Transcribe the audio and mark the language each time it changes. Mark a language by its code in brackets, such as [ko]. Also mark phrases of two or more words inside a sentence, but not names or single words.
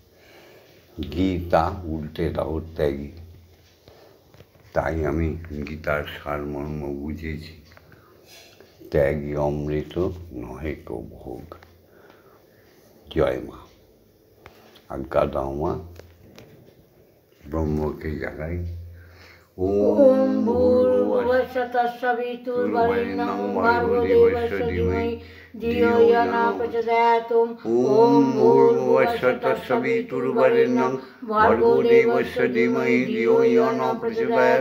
[bn] গীতা উল্টে দাও ত্যাগী। তাই আমি গীতার সারমর্ম বুঝেছি। ত্যাগী অমৃত নহে কো ভোগ। জয় মা, আজ্ঞা দাও মা, ব্রহ্মকে জাগাই। [sa] ओम् भूर्भुवस्स्वः तत्सवितुर्वरेण्यं भर्गो देवस्य धीमहि धियो यो न प्रचोदयात्। ओम् भूर्भुवस्स्वः तत्सवितुर्वरेण्यं भर्गो देवस्य धीमहि धियो यो न प्रचोदयात्।